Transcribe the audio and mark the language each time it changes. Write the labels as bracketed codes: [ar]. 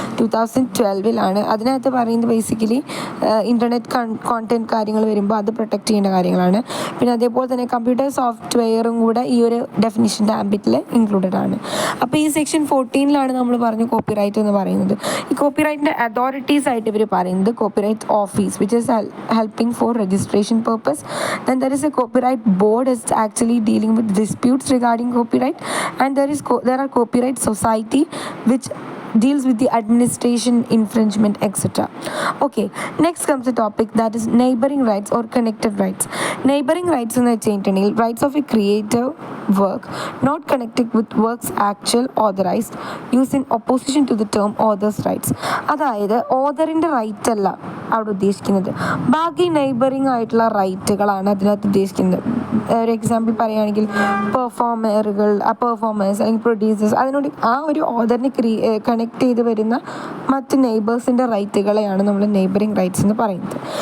[ml] 2012 അതിനകത്ത് പറയുന്നത് basically internet content കാര്യങ്ങൾ വരുമ്പോൾ അത് പ്രൊട്ടക്റ്റ് ചെയ്യേണ്ട കാര്യങ്ങളാണ്. പിന്നെ അതേപോലെ തന്നെ കമ്പ്യൂട്ടർ സോഫ്റ്റ്വെയറും കൂടെ ഈ ഒരു ഡെഫിനിഷൻ്റെ ആംബിറ്റിൽ ഇൻക്ലൂഡഡ് ആണ്. അപ്പോൾ ഈ സെക്ഷൻ 14 നമ്മൾ പറഞ്ഞു കോപ്പിറൈറ്റ് എന്ന് പറയുന്നത്. ഈ കോപ്പിറൈറ്റിൻ്റെ അതോറിറ്റീസ് ആയിട്ട് ഇവർ പറയുന്നത് copyright office [en] Which is helping for registration purpose. Then there is a copyright board is actually dealing with disputes regarding copyright, and there are copyright society which deals with the administration, infringement, etc. Okay, next comes the topic that is neighboring rights or connected rights. Neighboring rights [ml] എന്ന് വെച്ചിട്ടുണ്ടെങ്കിൽ [en] rights of a creative work not connected with works actual authorized used in opposition to the term author's rights. [ml] അതായത് ഓതറിൻ്റെ right അല്ല അവിടെ ഉദ്ദേശിക്കുന്നത്, ബാക്കി neighbouring ആയിട്ടുള്ള റൈറ്റുകളാണ് അതിനകത്ത് ഉദ്ദേശിക്കുന്നത്. ഒരു എക്സാമ്പിൾ പറയുകയാണെങ്കിൽ പെർഫോമേഴ്സ് അല്ലെങ്കിൽ പ്രൊഡ്യൂസേഴ്സ്, അതിനോട് ആ ഒരു ഓതറിനെ കണക്ട് ചെയ്ത് വരുന്ന മറ്റ് നെയ്ബേഴ്സിൻ്റെ റൈറ്റുകളെയാണ് നമ്മൾ നെയ്ബറിങ് റൈറ്റ്സ് എന്ന് പറയുന്നത്.